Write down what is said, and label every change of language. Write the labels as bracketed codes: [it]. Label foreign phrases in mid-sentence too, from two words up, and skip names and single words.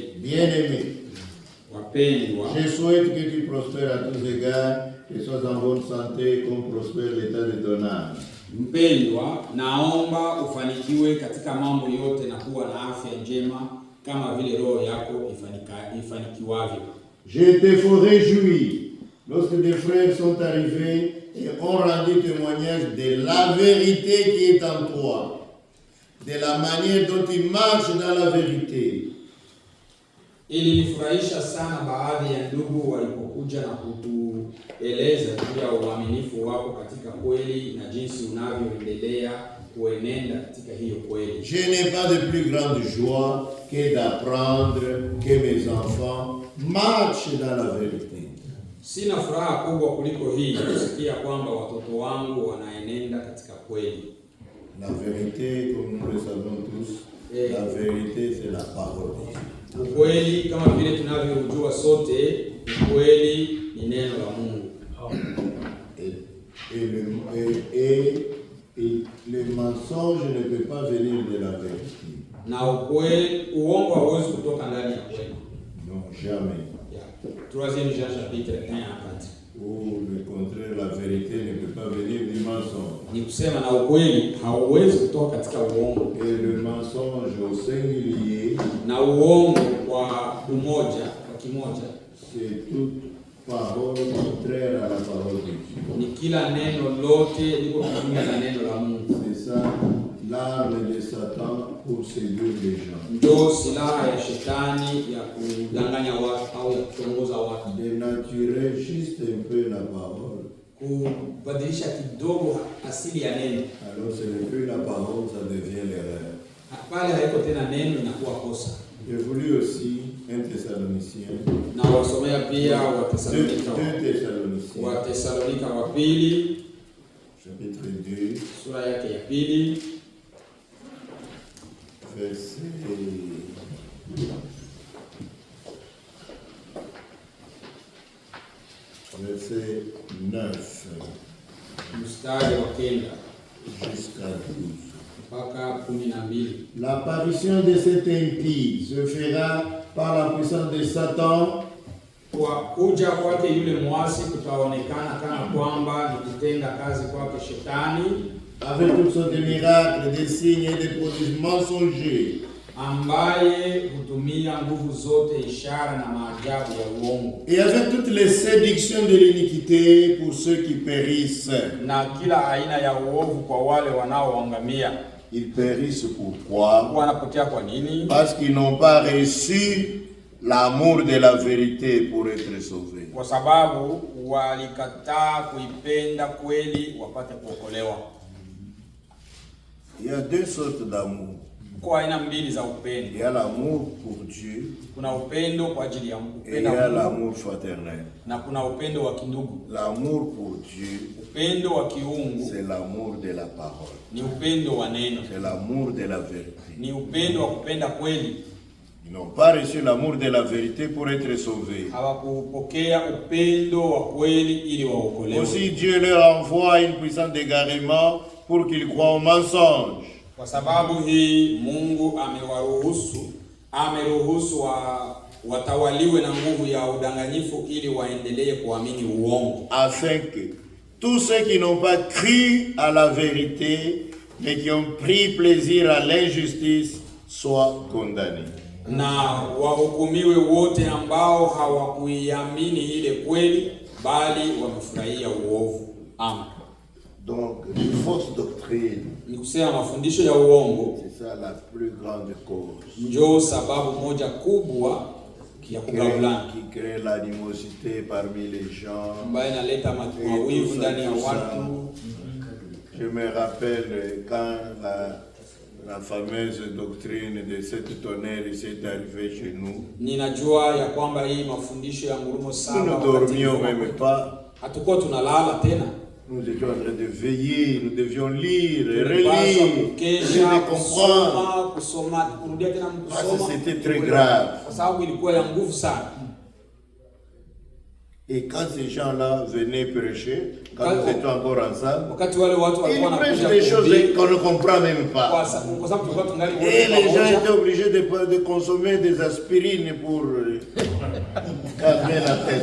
[fr] Bien-aimé, [sw] Wapendwa, [fr] je souhaite que tu prospères à tous égards, que tu sois en bonne santé, comme prospère l'état de ton âme. [sw] mpendwa, naomba ufanikiwe katika mambo yote na kuwa na afya njema kama vile roho yako ifanikiwavyo. [fr] J'ai été fort réjoui lorsque des frères sont arrivés et ont rendu témoignage de la vérité qui est en toi, de la manière dont tu marches dans la vérité. [sw] Ilinifurahisha sana baadhi ya ndugu walipokuja na kutueleza juu ya uaminifu wako katika kweli na jinsi unavyoendelea kuenenda katika hiyo kweli. [fr] Je n'ai pas de plus grande joie que d'apprendre que mes enfants marchent dans la vérité. [sw] Sina furaha kubwa kuliko hii kusikia kwamba watoto wangu wanaenenda katika kweli. [fr] La vérité, comme nous le savons tous, la vérité c'est la parole de Dieu. [sw] Ukweli kama vile tunavyojua sote, ukweli ni neno la Mungu. [fr] Et le mensonge ne peut pas venir de la vérité. [sw] Na ukweli, uongo hauwezi kutoka ndani ya kweli. [fr] Non, jamais. Troisième Jean chapitre 1:4. Ou le contraire, la vérité ne peut pas venir du mensonge. [sw] Ni kusema na ukweli hauwezi kutoka katika uongo. [fr] Et le mensonge au singulier, [sw] na uongo kwa umoja, kwa kimoja, [fr] c'est toute parole contraire à la parole de Dieu. [sw] Ni kila neno lote liko kinyume na neno la Mungu. [fr] C'est ça l'arme de Satan pour séduire les gens. [sw] Ndio silaha ya shetani ya kudanganya watu au ya kutongoza watu. [fr] Dénaturer juste un peu la parole. [sw] Kubadilisha kidogo asili ya neno. [fr] Alors ce n'est plus la parole, ça devient l'erreur. [sw] Pale haiko tena neno, inakuwa kosa. [fr] J'ai voulu aussi un Thessalonicien. [sw] Na wasomea pia Wathesalonika wa pili [fr] chapitre 2 [sw] sura yake ya pili [fr] verset 9 [sw] mstari wa 9 [fr] jusqu'à 12. [sw] mpaka 12. [fr] L'apparition de cet impie se fera par la puissance de Satan. [sw] Kwa kuja kwake yule mwasi kutaonekana kana kwamba ni kutenda kazi kwake shetani, [fr] avec toutes sortes de miracles, des signes et des prodiges mensongers, [sw] ambaye hutumia nguvu zote, ishara na maajabu ya uongo, [fr] et avec toutes les séductions de l'iniquité pour ceux qui périssent. [sw] na kila aina ya uovu kwa wale wanaoangamia. [fr] Ils périssent pourquoi? [sw] Wanapotea kwa nini? [fr] Parce qu'ils n'ont pas reçu l'amour de la vérité pour être sauvés. [sw] Kwa sababu walikataa kuipenda kweli wapate kuokolewa. [fr] Il y a deux sortes d'amour. [sw] Kwa aina mbili za [fr] Il [sw] upendo. [fr] y a l'amour pour Dieu [sw] Kuna upendo kwa ajili ya Mungu, [fr] et il y a l'amour fraternel. [sw] na kuna upendo wa kindugu. [fr] L'amour pour Dieu, [sw] Upendo wa kiungu [fr] c'est l'amour de la parole. [sw] ni upendo wa neno, [fr] C'est l'amour de la vérité. [sw] ni upendo wa kupenda kweli. [fr] Ils n'ont pas reçu l'amour de la vérité pour être sauvés. [sw] Hawakupokea upendo wa kweli ili waokolewe. [fr] Aussi Dieu leur envoie une puissance d'égarement pour qu'ils croient au mensonge. [sw] Kwa sababu hii Mungu ameruhusu watawaliwe na nguvu ya udanganyifu ili waendelee kuamini uongo, [fr] Afin que tous ceux qui n'ont pas cru à la vérité, mais qui ont pris plaisir à l'injustice, soient condamnés. [sw] na wahukumiwe wote ambao hawakuiamini ile kweli bali wamefurahia uovu. Amen. [fr] Donc, une fausse doctrine, [sw] Ni kusema mafundisho ya uongo [fr] c'est ça la plus grande cause. [sw] ndio sababu moja kubwa ya kugawulana, [fr] Qui crée l'animosité parmi les gens. [sw] ambayo inaleta mawivu ndani ya watu. [fr] Je me rappelle quand la fameuse doctrine de cette tonnerre s'est arrivée chez nous. [sw] Ninajua ya kwamba hii mafundisho ya ngurumo [fr] Nous [sw] saba [fr] ne dormions même pas. [sw] hatukuwa tunalala tena, [fr] Nous étions en train de veiller, nous devions lire, [sw] tulipaswa [fr] relire, [sw] kukesha, [fr] comprendre. [sw] kusoma, kurudia tena [fr] Parce que [sw] kusoma, [fr] c'était très grave. [sw] kwa sababu ilikuwa ya nguvu sana. [fr] Et quand ces gens-là venaient prêcher, quand nous étions encore ensemble, [sw] Wakati wale watu walikuwa [fr] ils prêchent [sw] wanakuja [fr] des choses [sw] kuhubiri, [fr] qu'on ne comprend même pas. [sw] kwa sababu tulikuwa tungali [fr] Et les gens [sw] pamoja, [fr] étaient obligés de consommer des aspirines pour calmer la tête.